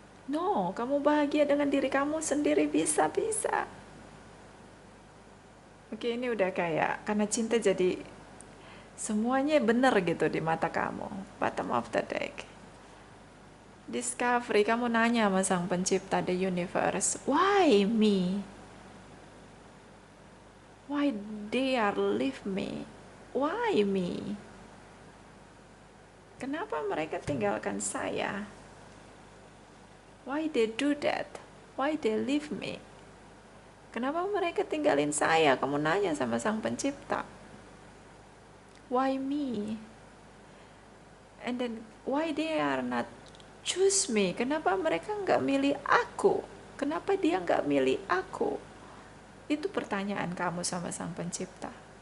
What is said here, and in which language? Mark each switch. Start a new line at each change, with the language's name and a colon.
Indonesian: No, kamu bahagia dengan diri kamu sendiri, bisa. Oke, ini udah kayak karena cinta jadi semuanya benar gitu di mata kamu.
English: Bottom of the deck, discovery.
Indonesian: Kamu nanya sama sang pencipta,
English: the universe, why me? Why they are leave me? Why me?
Indonesian: Kenapa mereka tinggalkan saya?
English: Why they do that? Why they leave me?
Indonesian: Kenapa mereka tinggalin saya? Kamu nanya sama sang pencipta.
English: Why me? And then why they are not choose me?
Indonesian: Kenapa mereka nggak milih aku? Kenapa dia nggak milih aku? Itu pertanyaan kamu sama sang pencipta.